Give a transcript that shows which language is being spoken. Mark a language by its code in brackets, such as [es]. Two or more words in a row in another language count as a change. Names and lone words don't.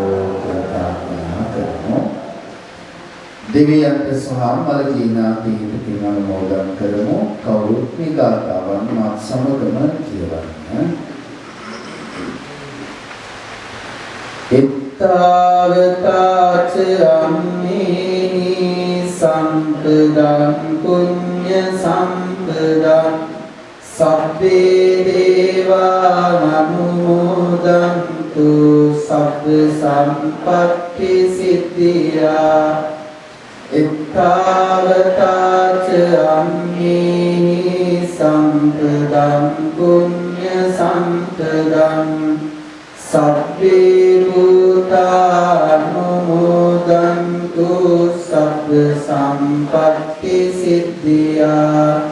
[si] දෙවියන්ට සහ මලජීනාතීන්ට පින් අනුමෝදන් කරමු කවුරුත් මේ ගාථාවන් මාත් සමගම කියවන්න [pi] එත්තාවතාච අම්මේහි සම්පදං පුඤ්ඤ සම්පදං සබ්බේ දේවා අනුමෝදන්තු සබ්බ සම්පත්ති සිද්ධියා එත්තාවතාච අම්මේහි සම්පදං පුඤ්ඤ සම්පදං සබ්බේ භූතානුමෝදන්තු සබ්බ සම්පත්ති සිද්ධියා